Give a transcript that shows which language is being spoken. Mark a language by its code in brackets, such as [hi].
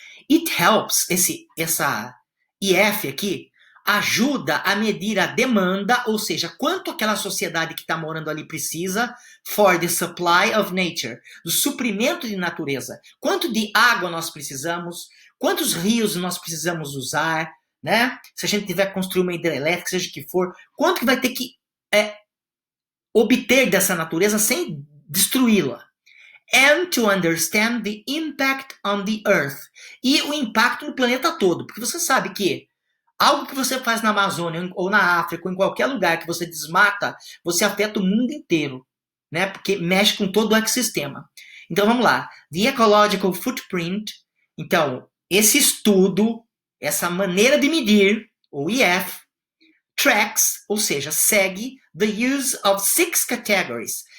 [en] It helps, [pt] essa IF aqui, ajuda a medir a demanda, ou seja, quanto aquela sociedade que está morando ali precisa [en] for the supply of nature, [pt] do suprimento de natureza. Quanto de água nós precisamos, quantos rios nós precisamos usar, né? Se a gente tiver que construir uma hidrelétrica, seja o que for, quanto que vai ter que obter dessa natureza sem destruí-la. [en] And to understand the impact on the Earth. [pt] E o impacto no planeta todo. Porque você sabe que algo que você faz na Amazônia, ou na África, ou em qualquer lugar que você desmata, você afeta o mundo inteiro, né? Porque mexe com todo o ecossistema. Então vamos lá. The Ecological Footprint. Então, esse estudo, essa maneira de medir, o EF, tracks, ou seja, segue [en] the use of 6 categories.